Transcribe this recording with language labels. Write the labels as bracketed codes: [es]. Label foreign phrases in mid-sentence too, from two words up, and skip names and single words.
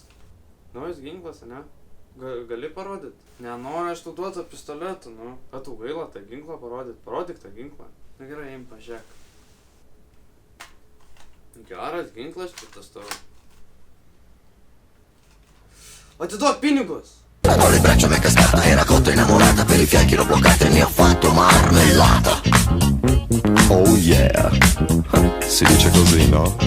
[lt] Naujas ginklas, ne? Gali parodyt? Nenoriu aš tau duotą pistoletą, nu. Bet tau gaila tą ginklą parodyt. Parodyk tą ginklą. Na gerai, eim pažiūrėk. Geras ginklas šitas tavo. Atiduok pinigus! [it] Ho le braccia me cascata, era cotta innamorata, per i fianchi l'ho bloccata e ne ho fatto marmellata. [en] Oh yeah, [it] si dice così, no?